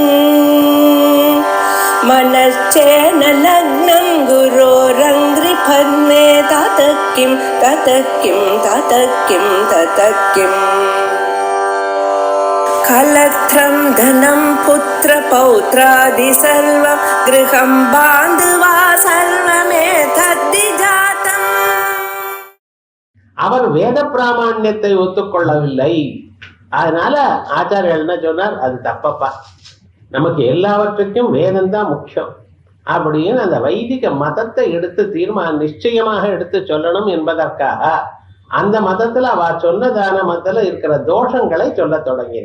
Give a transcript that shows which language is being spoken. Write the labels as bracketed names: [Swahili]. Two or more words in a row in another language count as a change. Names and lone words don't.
[Sanskrit] मनश्चेन लग्नं गुरोरङ्घ्रिपद्मे ततः किं कलत्रं धनं पुत्रपौत्रादि सर्वं गृहं बान्धवा सर्वमेतद्विजातम्. [Tamil] அவர் வேத பிராமணியத்தை ஒத்துக்கொள்ளவில்லை. அதனால ஆச்சாரியர் என்ன சொன்னார், அது தப்பப்பா, நமக்கு எல்லாவற்றுக்கும் வேதம் தான் முக்கியம் அப்படின்னு அந்த வைதிக மதத்தை எடுத்து நிச்சயமாக எடுத்து சொல்லணும் என்பதற்காக அந்த மதத்துல அவ சொன்னதான மதத்துல இருக்கிற தோஷங்களை சொல்ல தொடங்கின.